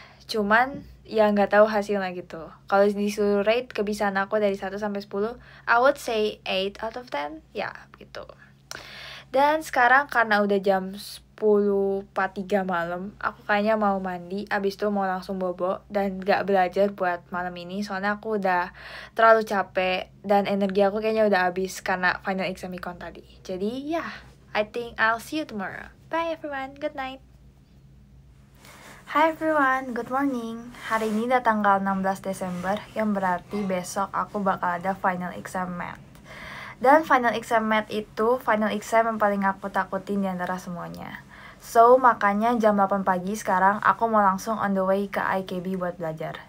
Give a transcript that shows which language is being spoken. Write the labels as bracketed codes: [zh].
[id] Cuman ya nggak tahu hasilnya gitu. Kalau disuruh rate kebisaan aku dari 1 sampai 10, I would say 8 out of 10. Ya, gitu. Dan sekarang karena udah jam 10.43 malam, aku kayaknya mau mandi, abis itu mau langsung bobo dan gak belajar buat malam ini. Soalnya aku udah terlalu capek dan energi aku kayaknya udah habis karena final exam econ tadi. [en] Jadi ya, I think I'll see you tomorrow. Bye everyone, good night. Hi everyone, good morning. [id] Hari ini udah tanggal 16 Desember, yang berarti besok aku bakal ada final exam math. Dan final exam math itu final exam yang paling aku takutin di antara semuanya. So, makanya jam 8 pagi sekarang aku mau langsung on the way ke IKB buat belajar.